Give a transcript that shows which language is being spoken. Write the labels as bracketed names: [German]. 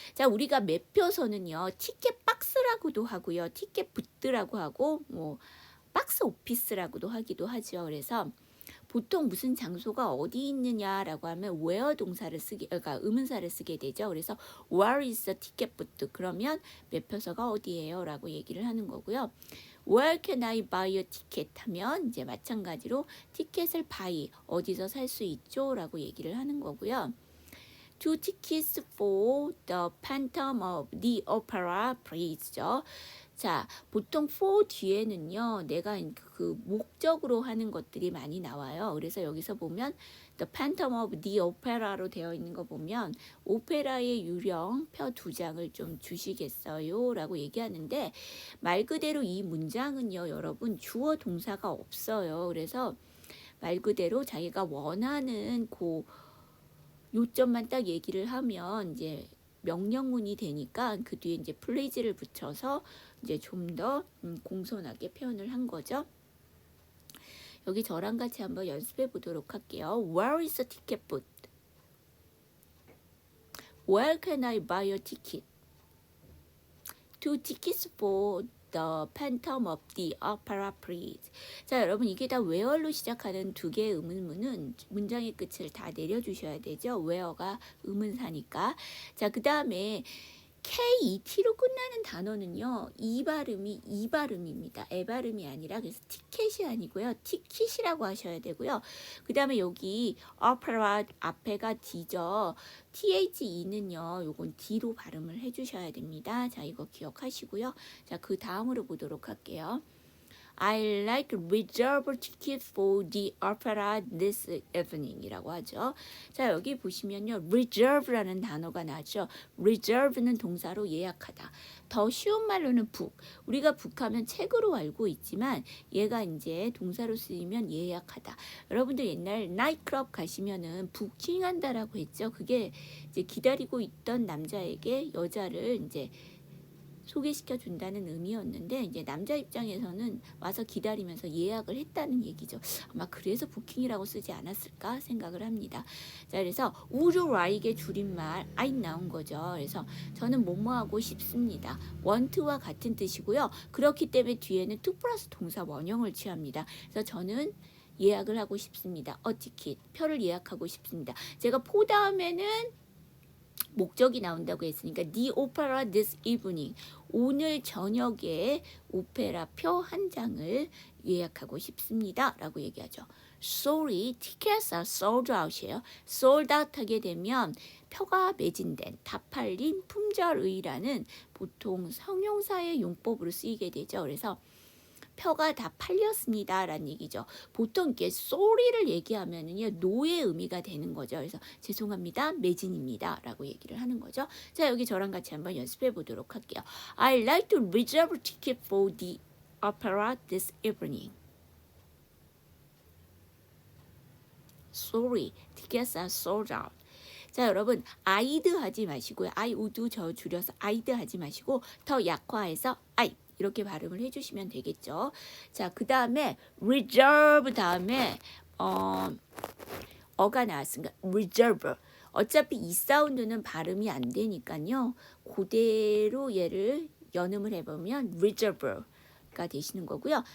[Korean] 자, 우리가 매표소는요, 티켓 박스라고도 하고요, 티켓 부트라고 하고 뭐 박스 오피스라고도 하기도 하죠. 그래서 보통 무슨 장소가 어디 있느냐라고 하면 where 동사를 그러니까 의문사를 쓰게 되죠. 그래서 [English] where is the ticket booth? [Korean] 그러면 매표소가 어디예요? 라고 얘기를 하는 거고요. [English] Where can I buy a ticket? [Korean] 하면 이제 마찬가지로 티켓을 buy, 어디서 살 수 있죠? 라고 얘기를 하는 거고요. [English] Two tickets for the Phantom of the Opera, please죠. [Korean] 자, 보통 for 뒤에는요, 내가 그 목적으로 하는 것들이 많이 나와요. 그래서 여기서 보면 The Phantom of the Opera로 되어 있는 거 보면 오페라의 유령 표 2장을 좀 주시겠어요? 라고 얘기하는데 말 그대로 이 문장은요, 여러분 주어 동사가 없어요. 그래서 말 그대로 자기가 원하는 그 요점만 딱 얘기를 하면 이제 명령문이 되니까 그 뒤에 이제 플레이즈를 붙여서 이제 좀 더 공손하게 표현을 한 거죠. 여기 저랑 같이 한번 연습해 보도록 할게요. [English] Where is the ticket booth? Where can I buy a ticket? Two tickets for the Phantom of the Opera, please. [Korean] 자, 여러분 이게 다 where로 시작하는 두 개의 의문문은 문장의 끝을 다 내려주셔야 되죠. where가 의문사니까. 자, 그 다음에 KET로 끝나는 단어는요, 이 발음입니다. 에 발음이 아니라, 그래서 티켓이 아니고요, 티켓이라고 하셔야 되고요. 그 다음에 여기 opera 앞에가 D죠. THE는요, 요건 D로 발음을 해주셔야 됩니다. 자, 이거 기억하시고요. 자, 그 다음으로 보도록 할게요. [English] I like reserve ticket for the opera this evening [Korean] 이라고 하죠. 자, 여기 보시면요, reserve라는 단어가 나죠. reserve는 동사로 예약하다. 더 쉬운 말로는 book. 우리가 book하면 책으로 알고 있지만 얘가 이제 동사로 쓰이면 예약하다. 여러분들 옛날 나이트클럽 가시면은 부킹한다라고 했죠. 그게 이제 기다리고 있던 남자에게 여자를 이제 소개시켜 준다는 의미였는데 이제 남자 입장에서는 와서 기다리면서 예약을 했다는 얘기죠. 아마 그래서 부킹이라고 쓰지 않았을까 생각을 합니다. 자, 그래서 would you like의 줄임말 I 나온 거죠. 그래서 저는 뭐뭐하고 싶습니다. want와 같은 뜻이고요. 그렇기 때문에 뒤에는 to 플러스 동사 원형을 취합니다. 그래서 저는 예약을 하고 싶습니다. a ticket, 표를 예약하고 싶습니다. 제가 포 다음에는 목적이 나온다고 했으니까 [English] the opera this evening, [Korean] 오늘 저녁에 오페라 표 한 장을 예약하고 싶습니다 라고 얘기하죠. [English] Sorry, tickets are sold out이에요. [Korean] sold out 하게 되면 표가 매진된, 다 팔린, 품절의라는 보통 형용사의 용법으로 쓰이게 되죠. 그래서 표가 다 팔렸습니다 라는 얘기죠. 보통 이렇게 sorry를 얘기하면은요 no의 의미가 되는 거죠. 그래서 죄송합니다, 매진입니다 라고 얘기를 하는 거죠. 자, 여기 저랑 같이 한번 연습해 보도록 할게요. [English] I'd like to reserve a ticket for the opera this evening. Sorry, tickets are sold out. [Korean] 자, 여러분 I'd 하지 마시고요. I would 저 줄여서 I'd 하지 마시고 더 약화해서 I 이렇게 발음을 해주시면 되겠죠. 자, 그 다음에 reserve 다음에 어가 나왔으니까 reserve. 어차피 이 사운드는 발음이 안 되니까요. 그대로 얘를 연음을 해보면 reserve가 되시는 거고요.